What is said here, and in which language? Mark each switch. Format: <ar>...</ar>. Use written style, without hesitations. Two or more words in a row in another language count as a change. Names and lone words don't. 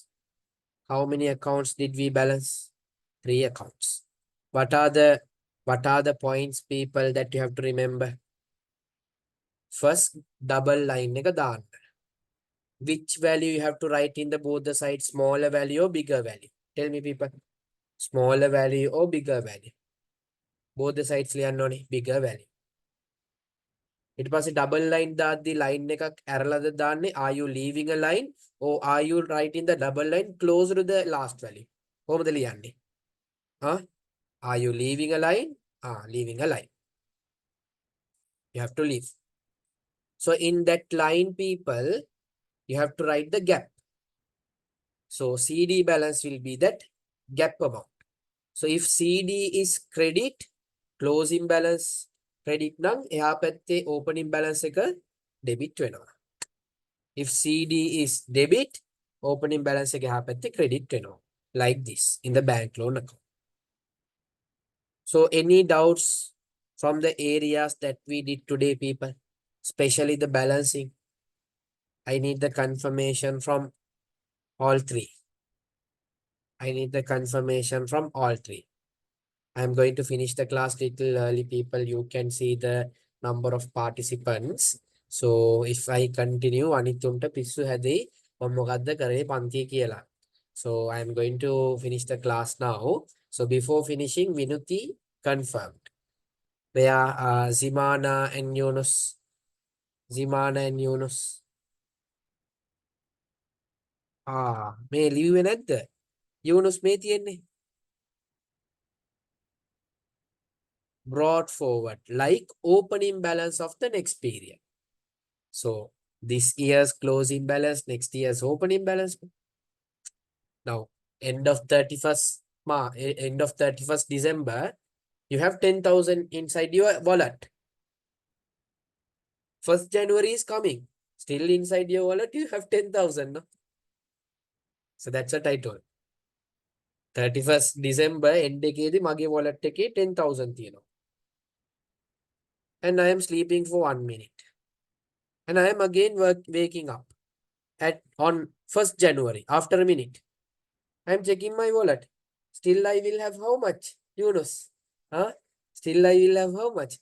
<en>How many accounts did we balance? 3 accounts. What are the points, people, that you have to remember?</en> <si>First,</si> <en>double line</en> <si>එක දාන්න.</si> <en>Which value you have to write in the both the sides, smaller value or bigger value? Tell me, people. Smaller value or bigger value? Both the sides</en> <si>ලියන්න ඕනේ</si> <en>bigger value.</en> <si>ඊට පස්සේ</si> <en>double line</en> <si>දාද්දි line එකක් ඇරලාද දාන්නේ?</si> <en>Are you leaving a line or are you writing the double line closer to the last value?</en> <si>කොහොමද ලියන්නේ?</si> <en>Are you leaving a line? Leaving a line. You have to leave. So in that line, people, you have to write the gap. So CD balance will be that gap amount. So if CD is credit, closing balance credit</en> <si>නම් එහා පැත්තේ</si> <en>opening balance එක debit වෙනවා. If CD is debit, opening balance</en> <si>එක එහා පැත්තේ</si> <en>credit වෙනවා. Like this in the bank loan account. So any doubts from the areas that we did today, people, especially the balancing? I need the confirmation from all three. I need the confirmation from all three. I'm going to finish the class little early, people. You can see the number of participants. So if I continue,</en> <si>අනිත්තුන්ට පිස්සු හැදෙයි මම මොකද්ද කරේ පන්තිය කියලා.</si> <en>So I'm going to finish the class now. So before finishing, Vinuti confirmed. Where Zimana and Yunus? Zimana and Yunus.</en> <si>මේ ලිව්වේ නැද්ද? Yunus මේ තියෙන්නේ.</si> <en>Brought forward like opening balance of the next period. So this year's closing balance, next year's opening balance. Now, end of 31st December, you have 10,000 inside your wallet. 1st January is coming. Still inside your wallet, you have 10,000. No? So that's what I told. 31st December, end</en> <si>එකේදී මගේ</si> <en>wallet</en> <si>එකේ 10,000 තියෙනවා.</si> <en>And I am sleeping for 1 minute. And I am again waking up on 1st January after a minute. I am checking my wallet. Still I will have how much? Yunus. Still I will have how much?</en>